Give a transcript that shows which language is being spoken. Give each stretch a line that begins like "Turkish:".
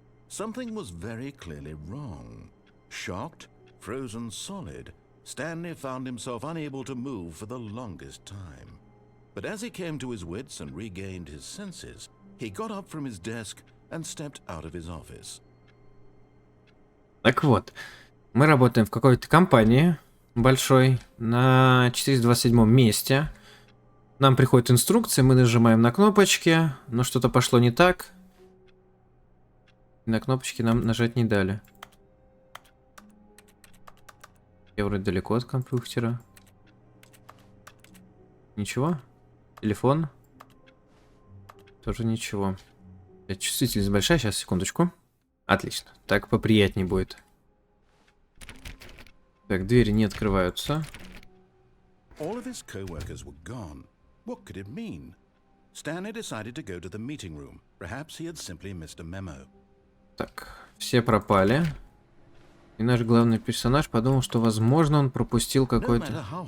English: Something was very clearly wrong. Shocked, frozen solid, Stanley found himself unable to move for the longest time. But as he came to his wits and regained his senses, he got up from his desk and stepped out of his office.
Russian: Так вот, мы работаем в какой-то компании большой на 427 месте. Нам приходит инструкция, мы нажимаем на кнопочки, но что-то пошло не так. И на кнопочки нам нажать не дали. Я вроде далеко от компьютера. Ничего? Телефон? Тоже ничего. Чувствительность большая, сейчас, секундочку. Отлично. Так поприятнее будет. Так, двери не открываются.
English: All of his co-workers were gone. What could it mean? Stanley decided to go to the meeting room. Perhaps he had simply missed a memo.
Russian: Так, все пропали. И наш главный персонаж подумал, что, возможно, он пропустил какой-то...